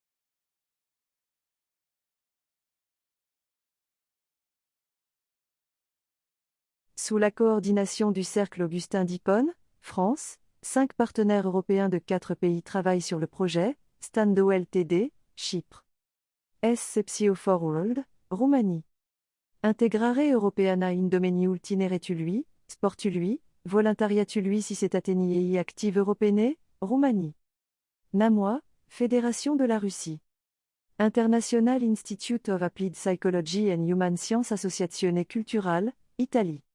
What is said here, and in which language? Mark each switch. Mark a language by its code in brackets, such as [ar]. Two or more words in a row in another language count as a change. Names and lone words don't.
[fr] Sous la coordination du Cercle Augustin d'Hippone, France, 5 partenaires européens de 4 pays travaillent sur le projet: Stando Ltd, Chypre. SCPSIO for World, Roumanie. Integrare Europeana in domeniul tineretului, sportului, voluntariatului cicetateniei active europene, Roumanie. NAMOA, Fédération de la Russie. International Institute of Applied Psychology and Human Science Associazione Culturale, Italie.